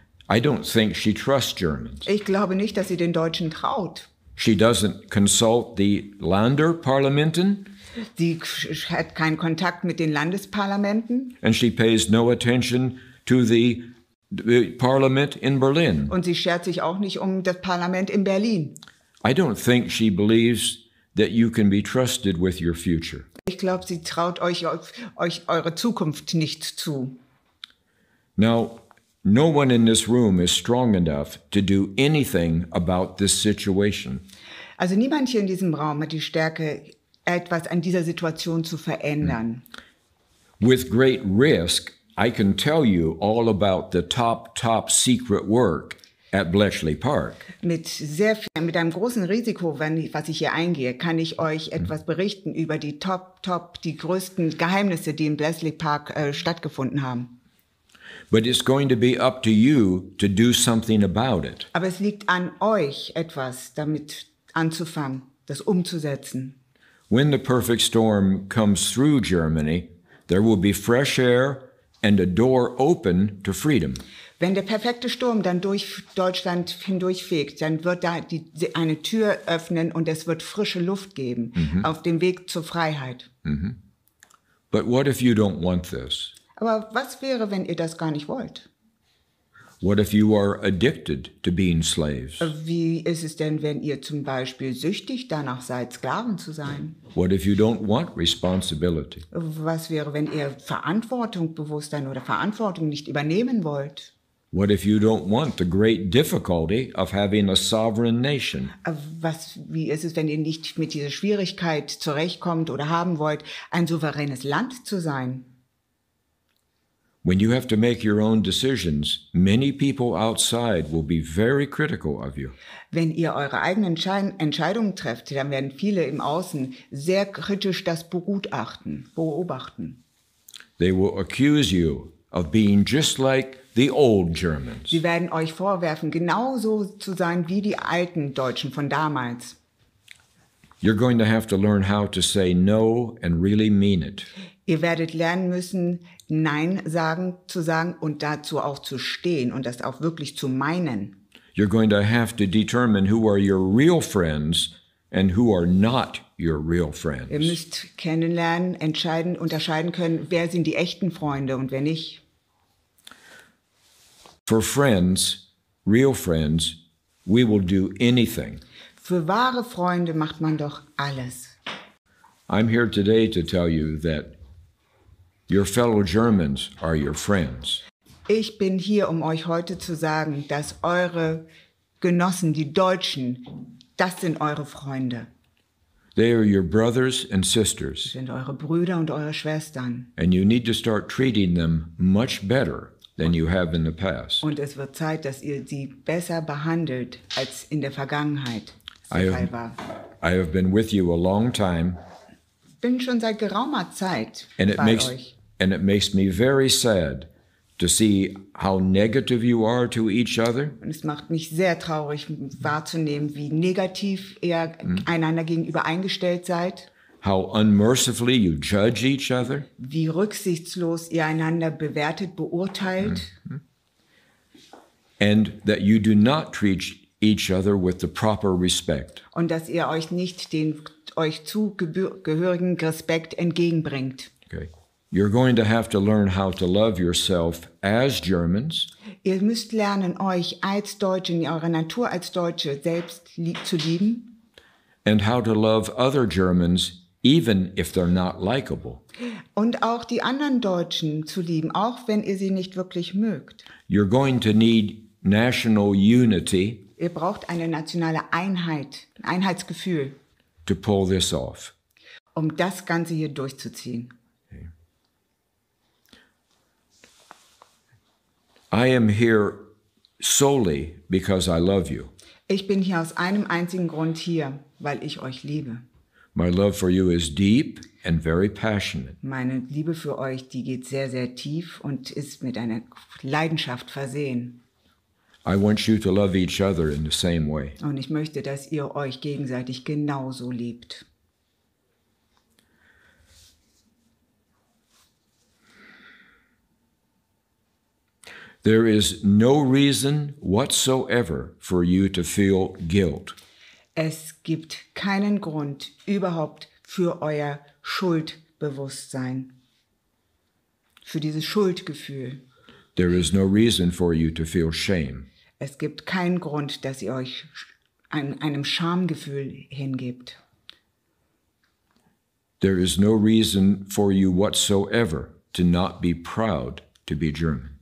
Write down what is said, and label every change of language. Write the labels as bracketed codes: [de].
[en] I don't think she trusts Germans. [de] Ich glaube nicht, dass sie den Deutschen traut. [en] She doesn't consult the Länderparlamenten. [de] Sie hat keinen Kontakt mit den Landesparlamenten. [en] And she pays no attention to the parliament in Berlin. [de] Und sie schert sich auch nicht um das Parlament in Berlin. [en] I don't think she believes that you can be trusted with your future. [de] Ich glaube, sie traut euch eure Zukunft nicht zu. [en] Now, no one in this room is strong enough to do anything about this situation. [de] Also niemand hier in diesem Raum hat die Stärke, etwas an dieser Situation zu verändern. [en] With great risk, I can tell you all about the top secret work at Bletchley Park. [de] Mit einem großen Risiko, was ich hier eingehe, kann ich euch etwas berichten über die die größten Geheimnisse, die in Bletchley Park stattgefunden haben. [en] But it's going to be up to you to do something about it. [de] Aber es liegt an euch, etwas damit anzufangen, das umzusetzen. [en] When the perfect storm comes through Germany, there will be fresh air and a door open to freedom. [de] Wenn der perfekte Sturm dann durch Deutschland hindurchfegt, dann wird da eine Tür öffnen und es wird frische Luft geben auf dem Weg zur Freiheit. [en] But what if you don't want this? [de] Aber was wäre, wenn ihr das gar nicht wollt? [en] What if you are addicted to being slaves? [de] Wie ist es denn, wenn ihr zum Beispiel süchtig danach seid, Sklaven zu sein? [en] What if you don't want responsibility? [de] Was wäre, wenn ihr Verantwortungsbewusstsein oder Verantwortung nicht übernehmen wollt? [en] What if you don't want the great difficulty of having a sovereign nation? [de] Wie ist es, wenn ihr nicht mit dieser Schwierigkeit zurechtkommt oder haben wollt, ein souveränes Land zu sein? [en] When you have to make your own decisions, many people outside will be very critical of you. [de] Wenn ihr eure eigenen Entscheidungen trefft, dann werden viele im Außen sehr kritisch das beobachten. [en] They will accuse you of being just like the old Germans. [de] Sie werden euch vorwerfen, genauso zu sein wie die alten Deutschen von damals. [en] You're going to have to learn how to say no and really mean it. [de] Ihr werdet lernen müssen, Nein zu sagen und dazu auch zu stehen und das auch wirklich zu meinen. [en] You're going to have to determine who are your real friends and who are not your real friends. [de] Ihr müsst kennenlernen, unterscheiden können, wer sind die echten Freunde und wer nicht. [en] For friends, real friends, we will do anything. [de] Für wahre Freunde macht man doch alles. [en] I'm here today to tell you that your fellow Germans are your friends. [de] Ich bin hier, um euch heute zu sagen, dass eure Genossen, die Deutschen, das sind eure Freunde. [en] They are your brothers and sisters. [de] Das sind eure Brüder und eure Schwestern. [en] And you need to start treating them much better than you have in the past. [de] Und es wird Zeit, dass ihr sie besser behandelt, als in der Vergangenheit der Fall war. [en] I have been with you a long time. [de] Bin schon seit geraumer Zeit [en] And [de] bei euch. [en] And it makes me very sad to see how negative you are to each other. [de] Und es macht mich sehr traurig wahrzunehmen, wie negativ ihr einander gegenüber eingestellt seid. [en] How unmercifully you judge each other. [de] Wie rücksichtslos ihr einander bewertet, beurteilt. [en] And that you do not treat each other with the proper respect. [de] Und dass ihr euch nicht den euch zugehörigen Respekt entgegenbringt. [en] Okay. You're going to have to learn how to love yourself as Germans. [de] Ihr müsst lernen, euch als Deutsche, in eurer Natur als Deutsche selbst zu lieben. [en] And how to love other Germans even if they're not likable. [de] Und auch die anderen Deutschen zu lieben, auch wenn ihr sie nicht wirklich mögt. [en] You're going to need national unity. [de] Ihr braucht eine nationale Einheit, ein Einheitsgefühl, [en] To pull this off. [de] um das Ganze hier durchzuziehen. [en] Okay. I am here solely because I love you. [de] Ich bin hier aus einem einzigen Grund hier, weil ich euch liebe. [en] My love for you is deep and very passionate. [de] Meine Liebe für euch, die geht sehr, sehr tief und ist mit einer Leidenschaft versehen. [en] I want you to love each other in the same way. [de] Und ich möchte, dass ihr euch gegenseitig genauso liebt. [en] There is no reason whatsoever for you to feel guilt. [de] Es gibt keinen Grund überhaupt für euer Schuldbewusstsein, für dieses Schuldgefühl. [en] There is no reason for you to feel shame. [de] Es gibt keinen Grund, dass ihr euch einem Schamgefühl hingebt. [en] There is no reason for you whatsoever to not be proud to be German.